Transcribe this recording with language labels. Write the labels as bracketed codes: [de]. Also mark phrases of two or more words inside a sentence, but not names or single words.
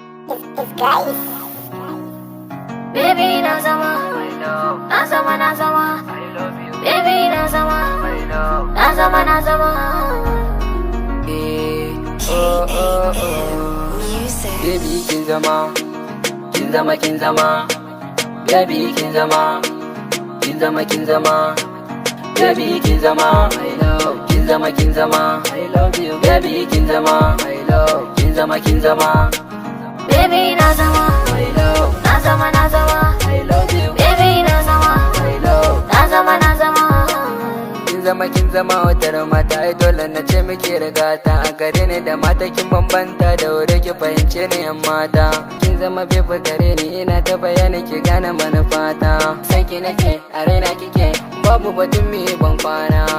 [en] It's, it's guys. Baby, [ha] na zama. Na zama, na zama. Baby, na zama. Na zama, na zama. Eh, oh, oh, oh. Music. Baby, kin zama. Kin zama, kin zama. Baby, kin zama. Kin zama, kin zama. Baby, kin zama. [en] I love. [ha] Kin zama, kin zama. [en] I love you. Baby, [ha] kin zama. [en] I love. [ha] Kin zama, kin zama. Baby, na zama. [en] I love. [ha] Na zama, na zama. [en] I love you. Baby, [ha] na zama. [en] I love. [ha] Na zama, na zama. Kin zama, kin zama wata mata, ai dole na ce miki riga ta. A gare ni da mata kin bambanta, da wuri ki fahimce ni yan mata. Kin zama bebe gare ni, ina ta bayani ki gane manufata. San ki nake, a raina kike, babu batun mi ban kwana.